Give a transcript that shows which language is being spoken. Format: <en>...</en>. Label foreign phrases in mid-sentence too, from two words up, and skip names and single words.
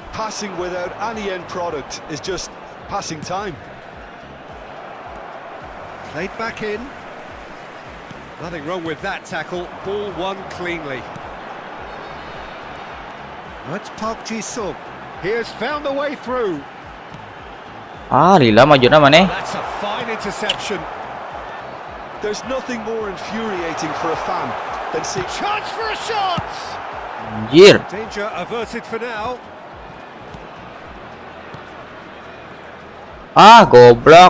<en>Passing without any end product is just passing time. Played back in. Nothing wrong with that tackle. Ball won cleanly. That's Park Ji-sung. He has found a way through.</en> <su>Ah, lila maju na maneh.</su> <en>That's a fine interception. There's nothing more infuriating for a fan than seeing... Chance for a shot!</en> <id>Anjir.</id> <en>Danger averted for now.</en> <id>Ah, goblok.</id>